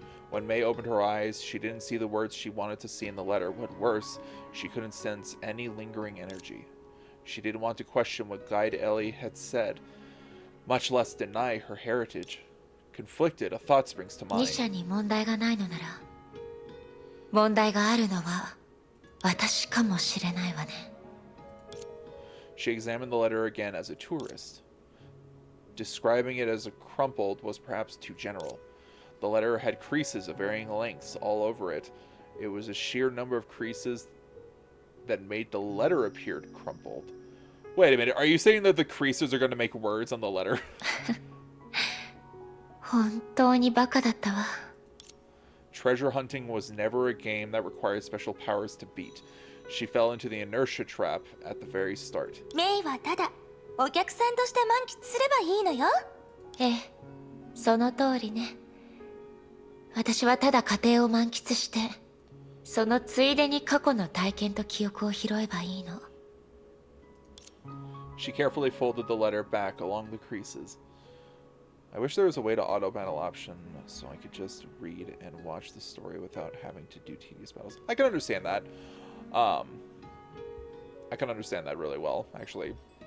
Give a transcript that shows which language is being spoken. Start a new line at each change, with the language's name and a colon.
English: When May opened her eyes, she didn't see the words she wanted to see in the letter. What worse, she couldn't sense any lingering energy. She didn't want to question what Guide Ellie had said, much less deny her heritage. Conflicted, a thought springs to mind.
Japanese: 二者に問題がないのなら、問題があるのは私かもしれないわね。
English: She examined the letter again as a tourist. Describing it as a crumpled was perhaps too general. The letter had creases of varying lengths all over it. It was a sheer number of creases that made the letter appear crumpled. Wait a minute, are you saying that the creases are going to make words on the letter?
Japanese: 本当にバカだったわ。
English: Treasure hunting was never a game that required special powers to beat. She fell into the inertia trap at the very start.
Japanese: メイはただお客さんとして満喫すればいいのよ。ええ、その通りね。私はただ家庭を満喫して、そのついでに過去の体験と記憶を拾えばいいの。
English: She carefully folded the letter back along the creases. I wish there was a way to auto battle option so I could just read and watch the story without having to do tedious battles. I can understand that. I can understand that really well, actually.